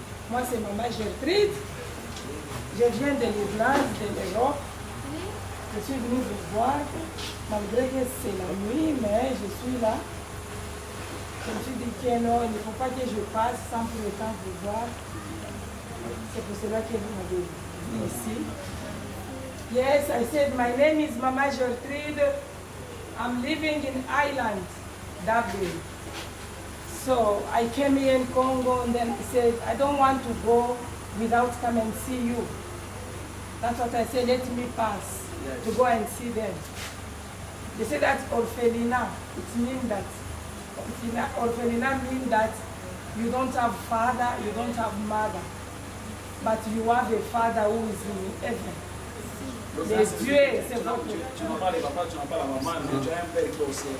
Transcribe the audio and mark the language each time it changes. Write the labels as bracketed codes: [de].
[fr] Moi c'est Maman Gertrude. Je viens de l'Irlande, de l'Europe. Je suis venue vous voir, malgré que c'est la nuit, mais je suis là. Je me suis dit que non, il ne faut pas que je passe sans pour autant vous voir. C'est pour cela que vous m'avez vu ici. [en] Yes, I said my name is Mama Gertrude. I'm living in Ireland, Dublin. So I came here in Congo and then said, I don't want to go without come and see you. That's what I said, let me pass to go and see them. They say that orphelina, it means that, orphelina means that you don't have father, you don't have mother, but you have a father who is in heaven. [fr] Les dieux, c'est votre... Tu n'as pas les papas, tu n'as pas la maman, mais tu as un père qui est au ciel.